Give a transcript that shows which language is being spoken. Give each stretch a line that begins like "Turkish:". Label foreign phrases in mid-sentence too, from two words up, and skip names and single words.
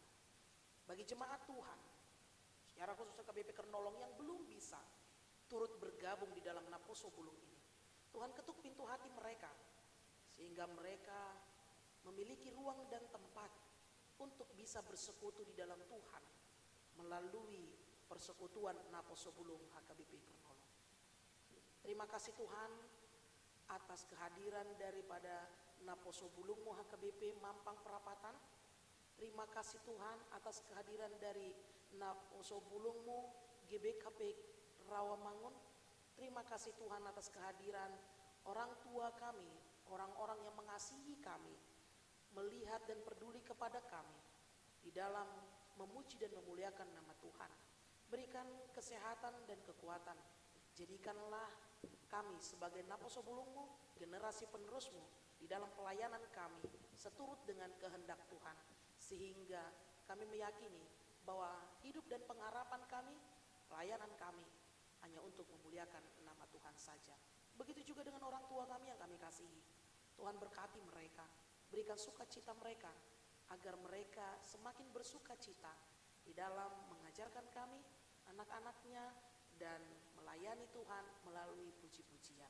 Indonesian: Bagi jemaat Tuhan, secara khusus KBP Kernolong yang belum bisa turut bergabung di dalam Naposo Bulung ini, Tuhan ketuk pintu hati mereka, sehingga mereka memiliki ruang dan tempat untuk bisa bersekutu di dalam Tuhan melalui persekutuan Naposo Bulung HKBP Kernolong. Terima kasih Tuhan atas kehadiran daripada Naposo Bulung HKBP Mampang Perapatan. Terima kasih Tuhan atas kehadiran dari Naposo Bulungmu GBKP Rawamangun. Terima kasih Tuhan atas kehadiran orang tua kami, orang-orang yang mengasihi kami, melihat dan peduli kepada kami di dalam memuji dan memuliakan nama Tuhan. Berikan kesehatan dan kekuatan. Jadikanlah kami sebagai Naposo Bulungmu, generasi penerusmu di dalam pelayanan kami seturut dengan kehendak Tuhan, Sehingga kami meyakini bahwa hidup dan pengharapan kami, pelayanan kami hanya untuk memuliakan nama Tuhan saja. Begitu juga dengan orang tua kami yang kami kasihi. Tuhan berkati mereka, berikan sukacita mereka, agar mereka semakin bersukacita di dalam mengajarkan kami, anak-anaknya, dan melayani Tuhan melalui puji-pujian.